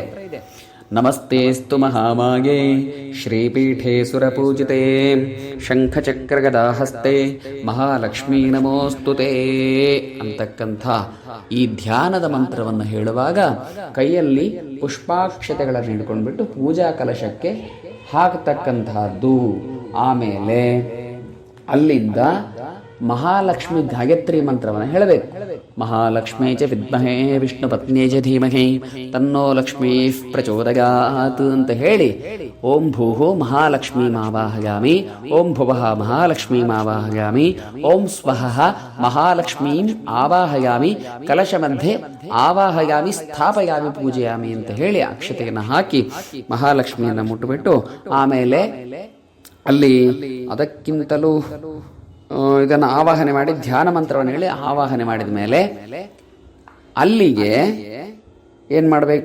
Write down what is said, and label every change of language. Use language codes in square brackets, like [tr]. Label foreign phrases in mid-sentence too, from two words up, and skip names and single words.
[sa] ನಮಸ್ತೇಸ್ತು ಮಹಾಮಾಯೇ ಶ್ರೀಪೀಠೆ ಸುರಪೂಜಿತೆ ಶಂಖಚಕ್ರಗದಾಹಸ್ತೆ ಮಹಾಲಕ್ಷ್ಮೀ ನಮೋಸ್ತುತೆ [kn] ಅಂತಕ್ಕಂಥ ಈ ಧ್ಯಾನದ ಮಂತ್ರವನ್ನು ಹೇಳುವಾಗ ಕೈಯಲ್ಲಿ ಪುಷ್ಪಾಕ್ಷತೆಗಳನ್ನು ಹಿಡ್ಕೊಂಡ್ಬಿಟ್ಟು ಪೂಜಾ ಕಲಶಕ್ಕೆ ಹಾಕತಕ್ಕಂತಹದ್ದು. ಆಮೇಲೆ ಅಲ್ಲಿಂದ ಮಹಾಲಕ್ಷ್ಮಿ ಗಾಯತ್ರಿ ಮಂತ್ರವನ್ನು ಹೇಳಬೇಕು. [sa] ಮಹಾಲಕ್ಷ್ಮೀ ಚ ವಿದ್ಮಹೇ ವಿಷ್ಣು ಪತ್ನೇ ಚ ಧೀಮಹಿ ತನ್ನೋ ಲಕ್ಷ್ಮೀ ಪ್ರಚೋದಯಾತ್ [kn] ಅಂತ ಹೇಳಿ [sa] ಓಂ ಭೂಃ ಮಹಾಲಕ್ಷ್ಮೀ ಮಾವಾಹಯಾಮಿ, ಓಂ ಭುವಃ ಮಹಾಲಕ್ಷ್ಮೀ ಮಾವಾಹಯಾಮಿ, ಓಂ ಸ್ವಃ ಮಹಾಲಕ್ಷ್ಮೀಂ ಆವಾಹಯಾಮಿ, ಕಲಶ ಮಧ್ಯೆ ಆವಾಹಯಾಮಿ, ಸ್ಥಾಪಯಾಮಿ, ಪೂಜೆಯಾಮಿ [kn] ಅಂತ ಹೇಳಿ ಅಕ್ಷತೆಯನ್ನು ಹಾಕಿ ಮಹಾಲಕ್ಷ್ಮಿಯನ್ನು ಮುಟ್ಟುಬಿಟ್ಟು ಆಮೇಲೆ ಅಲ್ಲಿ ಅದಕ್ಕಿಂತಲೂ ಇದನ್ನು ಆವಾಹನೆ ಮಾಡಿ ಧ್ಯಾನ ಮಂತ್ರವನ್ನು ಹೇಳಿ ಆವಾಹನೆ ಮಾಡಿದ ಮೇಲೆ ಅಲ್ಲಿಗೆ ಏನು ಮಾಡಬೇಕು?